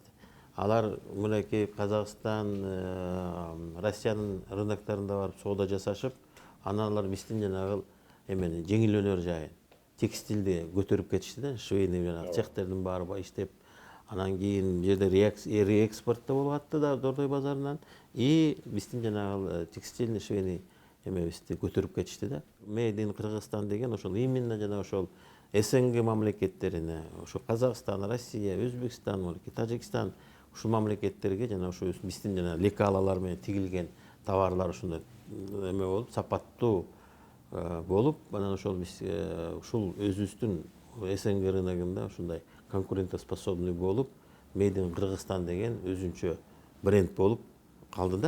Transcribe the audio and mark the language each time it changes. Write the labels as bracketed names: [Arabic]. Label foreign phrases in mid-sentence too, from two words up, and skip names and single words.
[Kyrgyz] Алар мынакей Казакстан, Россиянын рыноктарында барып соода жасашып, анан алар биздин жанагы эмени жеңил өнөр жайын, текстилди көтөрүп кетишти да, швейный жанагы цехтердин баары иштеп, анан кийин жерде реэкспорт да болуп атты да Дордой базарынан, и биздин жанагы [Russian] текстильный швейный [Kyrgyz] эмебизди көтөрүп кетишти да. [English] Made in [Kyrgyz] Кыргызстан деген ошол именно жана ошол СНГ мамлекеттерине, ошо Казакстан, Россия, Өзбекстан, Тажикстан ушул мамлекеттерге жана ошо биздин жана лекалалар менен тигилген товарлар ушундай эме болуп, сапаттуу болуп, анан ошол биз ушул өзүбүздүн СНГ рыногунда ушундай конкурентоспособный болуп, [English] Made in [Kyrgyz] Кыргызстан деген өзүнчө бренд болуп калды да.